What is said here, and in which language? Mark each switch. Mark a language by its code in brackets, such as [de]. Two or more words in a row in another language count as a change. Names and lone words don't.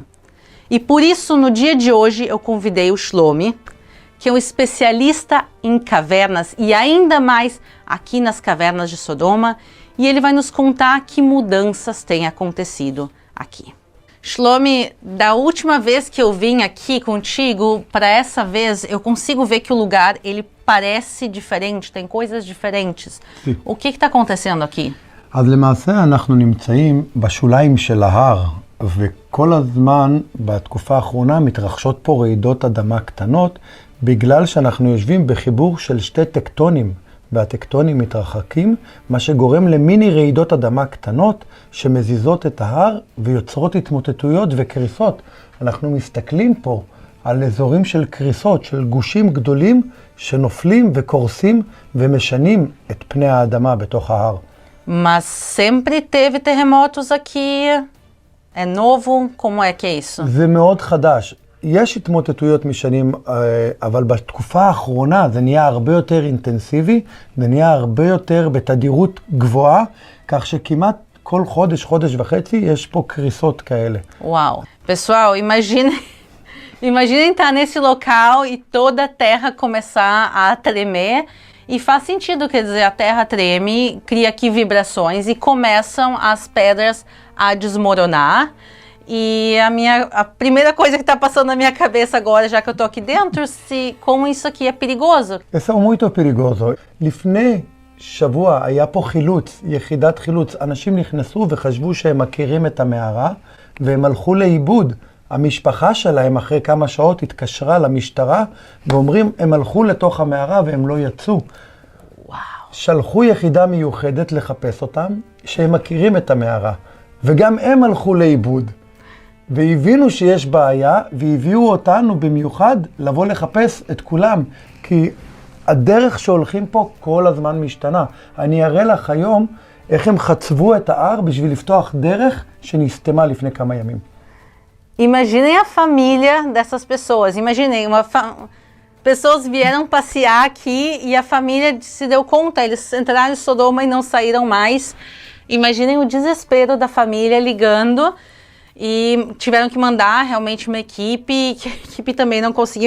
[pt] E por isso, no dia de hoje, eu convidei o Shlomi, que é um especialista em cavernas e ainda mais aqui nas cavernas de Sodoma, e ele vai nos contar que mudanças têm acontecido aqui. Shlomi, da última vez que eu vim aqui contigo, para essa vez eu consigo ver que o lugar ele parece diferente, tem coisas diferentes. Sim. O que está acontecendo aqui? [he] אז למעשה אנחנו נמצאים בשוליים של ההר, וכל הזמן בתקופה האחרונה מתרחשות פה רעידות אדמה קטנות, בגלל שאנחנו יושבים בחיבור של שתי טקטונים, והטקטונים מתרחקים, מה שגורם למיני רעידות אדמה קטנות שמזיזות את ההר ויוצרות התמוטטויות וקריסות. אנחנו מסתכלים פה על אזורים של קריסות, של גושים גדולים שנופלים וקורסים ומשנים את פני האדמה בתוך ההר. [pt] Mas sempre teve terremotos aqui. É novo? Como é que é isso? [he] זה מאוד חדש. יש התמוטטויות משנים, אבל בתקופה האחרונה זה נהיה הרבה יותר אינטנסיבי, זה נהיה הרבה יותר בתדירות גבוהה, כך שכמעט כל חודש, חודש וחצי, יש פה קריסות כאלה. [pt] Uau! Pessoal, imaginem estar nesse local e toda a terra começar a tremer. E faz sentido, quer dizer, a terra treme, cria aqui vibrações e começam as pedras a desmoronar. E a primeira coisa que está passando na minha cabeça agora, já que eu estou aqui dentro, como isso aqui é perigoso. זה מאוד perigoso. [he] לפני שבוע היה פה חילוץ, יחידת חילוץ. אנשים נכנסו וחשבו שהם מכירים את המערה, והם הלכו לאיבוד. המשפחה שלהם אחרי כמה שעות התקשרה למשטרה, ואומרים, הם הלכו לתוך המערה והם לא יצאו. וואו. שלחו יחידה מיוחדת לחפש אותם, שהם מכירים את המערה. וגם הם הלכו לאיבוד. והבינו שיש בעיה, והביאו אותנו במיוחד לבוא לחפש את כולם, כי הדרך שהולכים פה כל הזמן משתנה. אני אראה לך היום איך הם חצבו את ההר בשביל לפתוח דרך שנסתמה לפני כמה ימים. [pt] Imaginem a família dessas pessoas. Imaginem, pessoas vieram passear aqui e a família se deu conta, eles entraram em Sodoma e não saíram mais. Imaginem o desespero da família ligando e tiveram que mandar realmente uma equipe, que a equipe também não conseguiu.